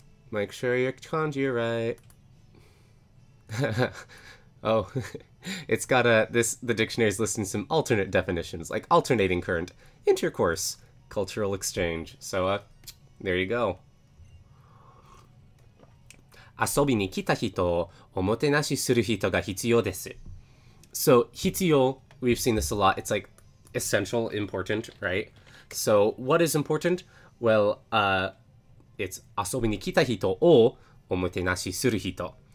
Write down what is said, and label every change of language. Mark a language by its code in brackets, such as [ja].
[en] Make sure your kanji are right. Oh, it's got the dictionary's listing some alternate definitions, like alternating current, intercourse, cultural exchange. So, there you go. [ja] 遊びに来た人をおもてなしする人が必要です. [en] So, 必要, we've seen this a lot. It's like essential, important, right? So, what is important? Well, it's [ja] 遊びに来た人をおもてなしする人.